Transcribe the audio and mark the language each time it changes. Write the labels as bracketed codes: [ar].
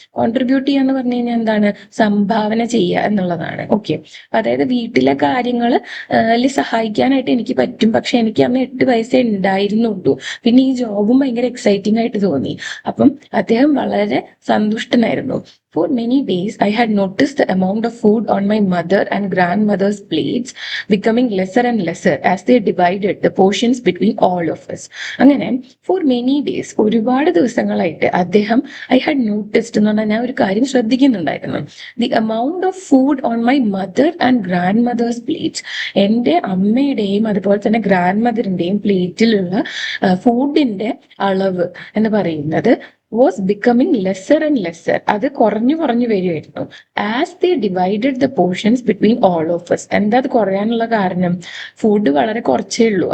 [ml] Contribute ചെയ്യാന്ന് പറഞ്ഞു കഴിഞ്ഞാൽ എന്താണ്, സംഭാവന ചെയ്യുക എന്നുള്ളതാണ്. ഓക്കെ, അതായത് വീട്ടിലെ കാര്യങ്ങൾ സഹായിക്കാനായിട്ട് എനിക്ക് പറ്റും. പക്ഷെ എനിക്ക് അന്ന് 8 വയസ്സേ ഉണ്ടായിരുന്നുള്ളൂ. പിന്നെ ഈ ജോബും ഭയങ്കര എക്സൈറ്റിംഗ് ആയിട്ട് തോന്നി. അപ്പം അദ്ദേഹം വളരെ സന്തുഷ്ടനായിരുന്നു. [en] For many days, I had noticed the amount of food on my mother and grandmother's plates becoming lesser and lesser as they divided the portions between all of us. [ml] അങ്ങനെ [en] for many days, [ml] ഒരുപാട് ദിവസങ്ങളായിട്ട് അദ്ദേഹം [en] I had noticed [ml] എന്ന് പറഞ്ഞാൽ ഞാൻ ഒരു കാര്യം ശ്രദ്ധിക്കുന്നുണ്ടായിരുന്നു. [en] The amount of food on my mother and grandmother's plates. [ml] എൻ്റെ അമ്മയുടെയും അതുപോലെ തന്നെ ഗ്രാൻഡ് മദറിന്റെയും പ്ലേറ്റിലുള്ള ഫുഡിന്റെ അളവ് എന്ന് പറയുന്നത് [en] was becoming lesser and lesser. [ml] അത് കുറഞ്ഞു വരുമായിരുന്നു. [en] As they divided the portions between all of us. [ml] എന്താ അത് കുറയാനുള്ള കാരണം? ഫുഡ് വളരെ കുറച്ചേ ഉള്ളൂ.